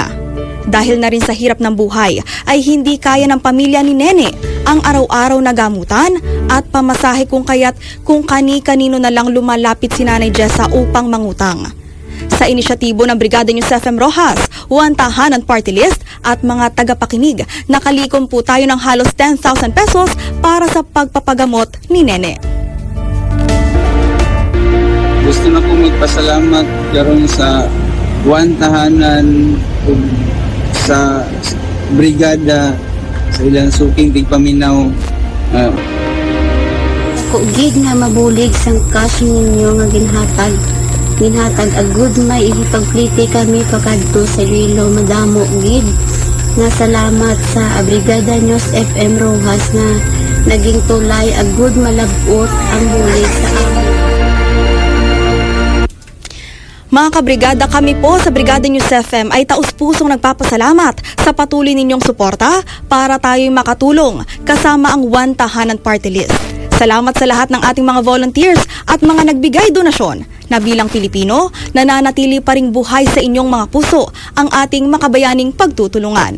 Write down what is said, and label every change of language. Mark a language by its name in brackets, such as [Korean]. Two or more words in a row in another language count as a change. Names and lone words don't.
[Filipino] Dahil na rin sa hirap ng buhay ay hindi kaya ng pamilya ni Nene ang araw-araw na gamutan at pamasahe kung kaya't kung kani-kanino na lang lumalapit si Nanay Jessa upang mangutang. Sa inisyatibo ng Brigada News FM Rojas, One Tahanan Party List at mga tagapakinig, nakalikom po tayo ng halos 10,000 pesos para sa pagpapagamot ni Nene. [Cebuano] Gusto na po magpasalamat karon sa One Tahanan sa Brigada sa ilang suking tigpaminaw. [Hiligaynon] Ako gid nga mabulig sang cash ninyo nga ginhatag agud may ihipagplite kami pakadto sa Iloilo madamo gid. Nga salamat sa Brigada News FM Rojas [Filipino] na naging tulay [Hiligaynon] agud malabot ang bulig sa amin. [Filipino] Mga kabrigada, kami po sa Brigada News FM ay taus-pusong nagpapasalamat sa patuloy ninyong suporta para tayo'y makatulong kasama ang One Tahanan Party List. Salamat sa lahat ng ating mga volunteers at mga nagbigay donasyon na bilang Pilipino, nananatili pa ring buhay sa inyong mga puso ang ating makabayaning pagtutulungan.